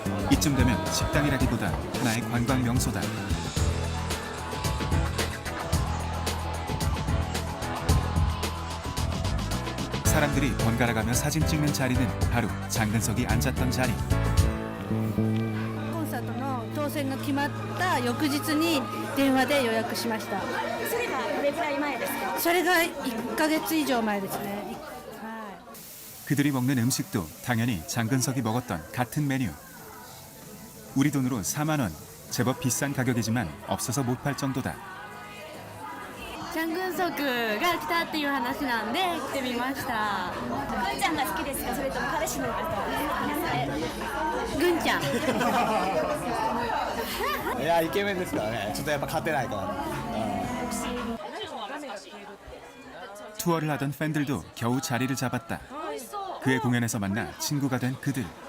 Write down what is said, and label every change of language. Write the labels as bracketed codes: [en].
[ko] 이쯤 되면 식당이라기보다 하나의 관광 명소다. 사람들이 번갈아가며 사진 찍는 자리는 바로 장근석이 앉았던 자리. [ja] コンサートの当選が決まった翌日に電話で予約しました。それがどれくらい前ですか？それが1ヶ月以上前ですね。 [ko] 그들이 먹는 음식도 당연히 장근석이 먹었던 같은 메뉴. 우리 돈으로 4만 원. 제법 비싼 가격이지만 없어서 못 팔 정도다. [ja] チャングンソクが来たっていう話なんで来てみました。ぐんちゃんが好きですか？それとも彼氏の方ですか？ぐんちゃん。いやイケメンですからね。ちょっとやっぱ勝てないかな。 [ko] 투어를 하던 팬들도 겨우 자리를 잡았다. 그의 공연에서 만나 친구가 된 그들.